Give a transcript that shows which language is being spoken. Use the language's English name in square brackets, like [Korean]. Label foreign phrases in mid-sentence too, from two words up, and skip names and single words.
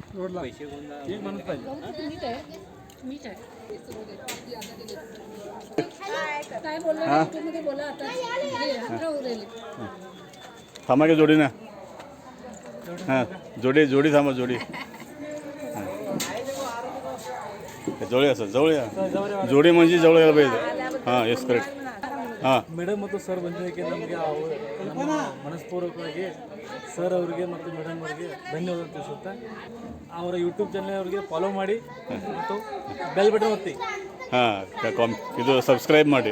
[Marathi] काय बोलला बोला आता. थांबा की जोडी ना. हां, जोडी थांबा, जोडी. जवळ असं जवळ या, जोडी म्हणजे जवळ यायला पाहिजे. [Kannada] ಹಾಂ [English] yes correct. [Kannada] ಹಾಂ ಮೇಡಮ್ ಮತ್ತು ಸರ್ ಬಂದಿದ್ದಕ್ಕೆ ನಮಗೆ ನಮ್ಮ ಮನಸ್ಪೂರ್ವಕವಾಗಿ ಸರ್ ಅವರಿಗೆ ಮತ್ತು ಮೇಡಮ್ ಅವರಿಗೆ ಧನ್ಯವಾದ ತಿಳಿಸುತ್ತಾ ಅವರ ಯೂಟ್ಯೂಬ್ ಚಾನಲ್ ಅವರಿಗೆ ಫಾಲೋ ಮಾಡಿ ಮತ್ತು [English] bell button [Kannada] ಒತ್ತಿ. ಹಾಂ, ಇದು ಸಬ್ಸ್ಕ್ರೈಬ್ ಮಾಡಿ